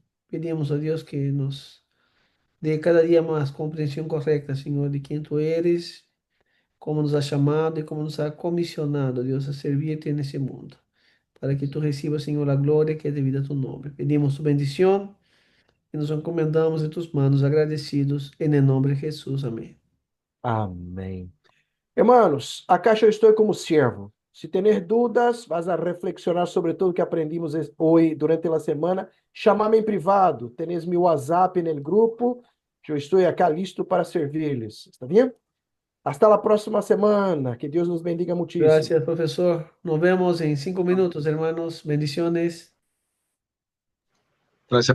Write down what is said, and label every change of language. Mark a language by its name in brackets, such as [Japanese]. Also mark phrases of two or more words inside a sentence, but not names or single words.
[Spanish] Pedimos a Dios que nos dê cada día más comprensión correcta, Señor, de quién tú eres, cómo nos has llamado y cómo nos has comisionado, Dios, a servirte en ese mundo, para que tú recibas, Señor, la gloria que es debida a tu nombre. Pedimos tu bendición y nos encomendamos en tus manos agradecidos, en el nombre de Jesús. Amén. [Portuguese] Amém. Hermanos, acá eu estou como servo. Se tener dúvidas, [Spanish] vas a reflexionar [Portuguese] sobre tudo que aprendimos hoje durante a semana, chamar-me em privado. Tenes meu WhatsApp no grupo. Eu estou [Spanish] acá listo [Portuguese] para servir-lhes. Está bem? Hasta a próxima semana. Que Deus nos bendiga muitíssimo. [Spanish] Gracias, profesor. Nos vemos en 5 minutos, hermanos. Bendiciones. Gracias.